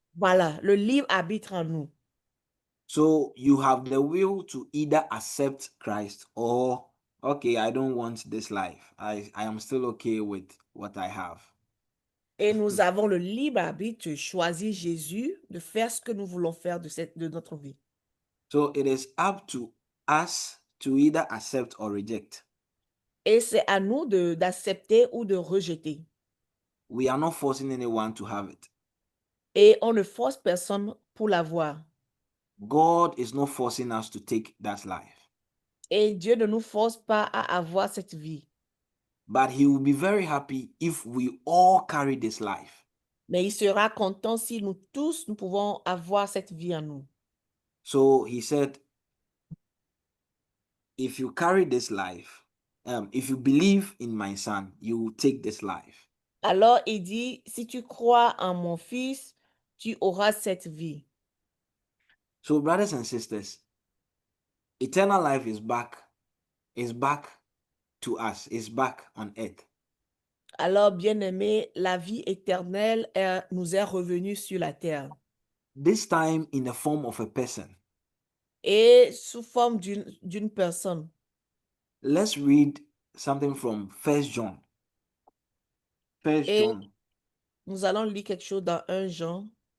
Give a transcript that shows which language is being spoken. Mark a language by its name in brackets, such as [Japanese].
[French] voilà, le libre arbitre en nous. [English] So you have the will to either accept Christ or okay, I don't want this life. I am still okay with what I have. [French] Et nous avons le libre arbitre de choisir Jésus, de faire ce que nous voulons faire de notre vie. [English] So it is up to us to either accept or reject. [French] Et c'est à nous d'accepter ou de rejeter. [English] We are not forcing anyone to have it. [French] Et on ne force personne pour l'avoir. [English] God is not forcing us to take that life. [French] Et Dieu ne nous force pas à avoir cette vie. [English] But he will be very happy if we all carry this life. [French] Mais il sera content si nous tous, nous pouvons avoir cette vie en nous. [English] So he said, if you carry this life, if you believe in my son, you will take this life. [French] Alors il dit, si tu crois en mon fils, tu auras cette vie. [English] So brothers and sisters, eternal life is back to us, is back on earth. [French] Alors, bien-aimé, la vie éternelle nous est revenue sur la terre. [English] This time in the form of a person. [French] Et sous forme d'une personne. [English] Let's read something from 1 John. 1 [French] Et [English] John. [French] nous allons lire quelque chose dans 1 Jean.